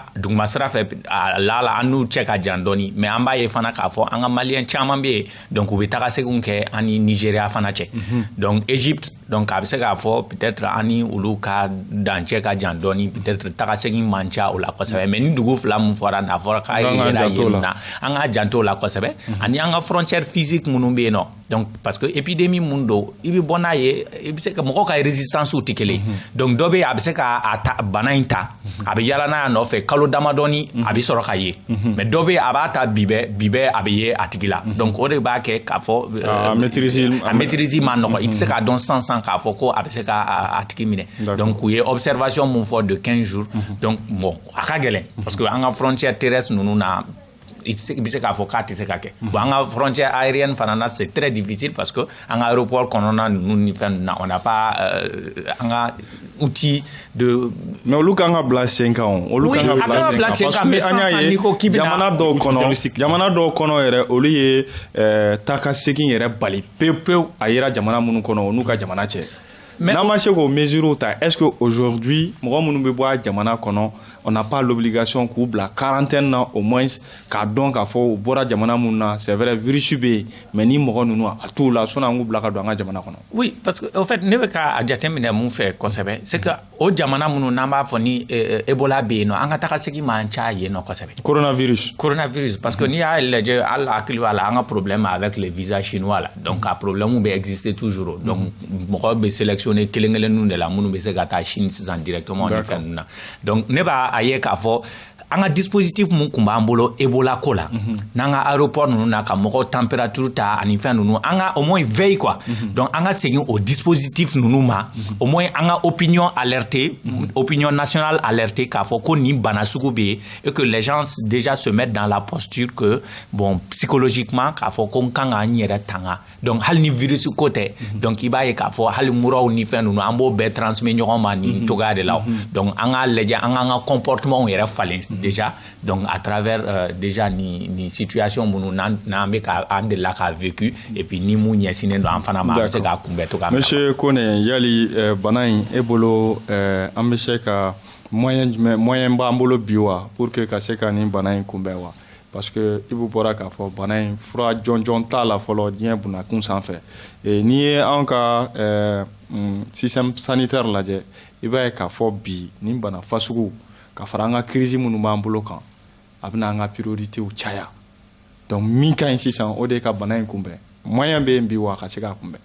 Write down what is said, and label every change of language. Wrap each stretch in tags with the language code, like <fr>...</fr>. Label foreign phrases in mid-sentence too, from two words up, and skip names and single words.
<bm>dugumasira fɛ la an n'u cɛ ka jan dɔɔni mais an b'a ye fana k'a fɔ an ka maliyɛn caman bɛ yen donc u bɛ taga seginw kɛ ani Nigeria fana cɛ donc Égypte donc a bɛ se k'a fɔ peut-être ani olu ka dancɛ ka jan dɔɔni peut-être taga segin man ca o la kosɛbɛ mais ni dugu fila mun fɔra n'a fɔra k'a yera yen na an ka janto la kosɛbɛ ani an ka</bm> <fr>frontière physique</fr> <bm>minnu bɛ yen nɔ</bm> <fr>donc parce que épidémie</fr> <bm>mun don i bɛ bɔ n'a ye i bɛ se ka mɔgɔw ka résistance tɛ kelen donc dɔ bɛ yen a bɛ se ka bana in ta a bɛ yala n'a nɔfɛ kalo damadɔni a bɛ sɔrɔ ka ye mais dɔ bɛ yen a b'a ta bi bɛɛ a bɛ ye a tigi la donc o de b'a kɛ k'a fɔ a maîtrise ma nɔgɔ i tɛ se k'a dɔn san k'a fɔ ko a bɛ se k'a tigi minɛ donc u ye observation mun fɔ</bm> <fr>de 15 jours donc bon</fr> <bm>a ka gɛlɛn</bm> <fr>parce que</fr> <bm>an ka</bm> <fr>frontière terrestre</fr> <bm>ninnu na i bɛ se k'a fɔ k'a tɛ se ka kɛ bon an ka</bm> <fr>frontière aérienne</fr> <bm>fana na</bm> <fr>c'est très difficile parce que</fr> <bm>an ka aéroport kɔnɔna ninnu ni fɛn ninnu na</bm> <fr>on n'a pas</fr> <bm>an ka</bm> <fr>outil de.</fr> <bm>mais olu kan ka bila sen kan o olu kan ka bila sen kan mais sisan n'i ko k'i bɛna jamana dɔw kɔnɔ yɛrɛ olu ye taa ka segin yɛrɛ bali pewu a yera jamana minnu kɔnɔ o n'u ka jamana cɛ n'an ma se k'o mesure ta</bm> <fr>est-ce que aujourd'hui</fr> <bm>mɔgɔ minnu bɛ bɔ a jamana kɔnɔ</bm> <fr>on n'a pas l'obligation</fr> <bm>k'u bila quarantaine na</bm> <fr>au moins</fr> <bm>k'a dɔn k'a fɔ u bɔra jamana minnu na</bm> <fr>c'est vrai</fr> <bm>virus bɛ yen mais ni mɔgɔ ninnu a t'u la sɔnni an k'u bila ka don an ka jamana kɔnɔ.</bm> <fr>oui parce que au fait</fr> <bm>ne bɛ ka jateminɛ mun fɛ kosɛbɛ</bm> <fr>c'est que</fr> <bm>o jamana minnu n'an b'a fɔ ni Ebola bɛ yen nɔ an ka taga segin man ca yen nɔ kosɛbɛ.</bm> <fr>coronavirus parce que</fr> <bm>n'i y'a lajɛ hali hakili b'a la an ka</bm> <fr>problème avec les visas chinois</fr> <bm>la donc a problème bɛ</bm> <fr>exister toujours</fr> <bm>donc mɔgɔ bɛ sélectionner kelen-kelenninw de la minnu bɛ se ka taa Chine sisan directement ni fɛn ninnu na donc ne b'a a ye k'a fɔ an ka dispositif mun kun b'an bolo Ebola ko la n'an ka aéroport ninnu na ka mɔgɔw température ta ani fɛn ninnu an ka</bm> <fr>au moins veille quoi donc</fr> <bm>an ka segin o dispositif ninnu ma</bm> <fr>au moins</fr> <bm>an ka</bm> <fr>opinion alerté opinion nationale alerté</fr> <bm>k'a fɔ ko nin bana sugu bɛ yen</bm> <fr>et que les gens déjà se mettent dans la posture que bon psychologiquement</fr> <bm>k'a fɔ ko n kan ka n yɛrɛ tanga donc hali ni virus ko tɛ donc i b'a ye k'a fɔ hali muraw ni fɛn ninnu an b'o bɛɛ transmet ɲɔgɔn ma nin cogoya de la donc an ka lajɛ an k'an ka comportement yɛrɛ falen</bm> <fr>déjà donc à travers déjà</fr> <bm>ni situation minnu n'an bɛ an delila k'a</bm> <fr>vécu et puis</fr> <bm>ni mun ɲɛsinnen don an fana ma an bɛ se k'a kunbɛn cogoya min na. monsieur Kone yali bana in e bolo an bɛ se ka moyen b'an bolo bi wa</bm> <fr>pour que</fr> <bm>ka se ka nin bana in kunbɛn wa parce que i bɔra k'a fɔ bana in fura jɔnjɔn t'a la fɔlɔ diɲɛ bunakun sanfɛ n'i ye anw ka</bm> <fr>système sanitaire</fr> <bm>lajɛ i b'a ye k'a fɔ bi nin bana fasugu ka fara an ka crise minnu b'an bolo kan a bɛna an ka priorité caya donc min ka ɲi sisan o de ye ka bana in kunbɛn moyen bɛ yen bi wa ka se k'a kunbɛn.</bm>